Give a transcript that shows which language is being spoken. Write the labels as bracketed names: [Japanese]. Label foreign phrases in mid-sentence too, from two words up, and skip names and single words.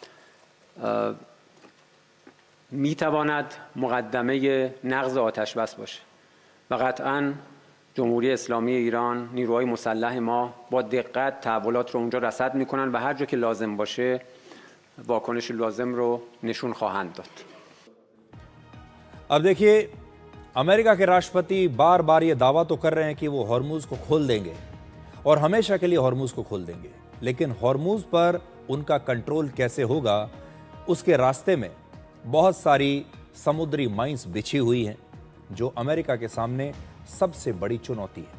[Persian] میتواند مقدمه نقض آتش بس باشه و قطعاً جمهوری اسلامی ایران، نیروهای مسلح ما با دقت تحولات رو اونجا رصد میکنن و هر جا که لازم باشه واکنش لازم رو نشون خواهند داد. [Hindi] अब देखिए, अमेरिका के राष्ट्रपति बार बार ये दावा तो कर रहे हैं कि वो हॉर्मुज को खोल देंगे और हमेशा के लिए हॉर्मुज को खोल देंगे, लेकिन हॉर्मुज पर उनका कंट्रोल कैसे होगा? उसके रास्ते में बहुत सारी समुद्री माइंस बिछी हुई हैं जो अमेरिका के सामने सबसे बड़ी चुनौती है।